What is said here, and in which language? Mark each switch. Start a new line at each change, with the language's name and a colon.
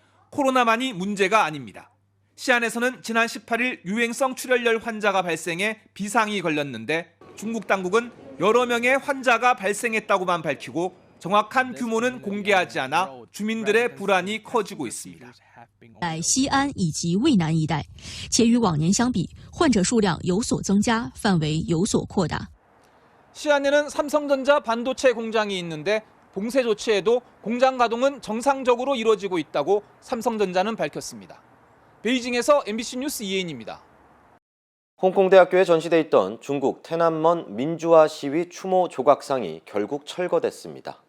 Korean: 코로나만이 문제가 아닙니다. 시안에서는 지난 18일 유행성 출혈열 환자가 발생해 비상이 걸렸는데 중국 당국은 여러 명의 환자가 발생했다고만 밝히고 정확한 규모는 공개하지 않아 주민들의 불안이 커지고 있습니다.
Chinese: 在西安以及渭南一带，且与往年相比，患者数量有所增加，范围有所扩大。
Korean: 시안에는 삼성전자 반도체 공장이 있는데 봉쇄 조치에도 공장 가동은 정상적으로 이루어지고 있다고 삼성전자는 밝혔습니다. 베이징에서 MBC 뉴스 이혜인입니다. 홍콩대학교에 전시돼 있던 중국 테난먼 민주화 시위 추모 조각상이 결국 철거됐습니다.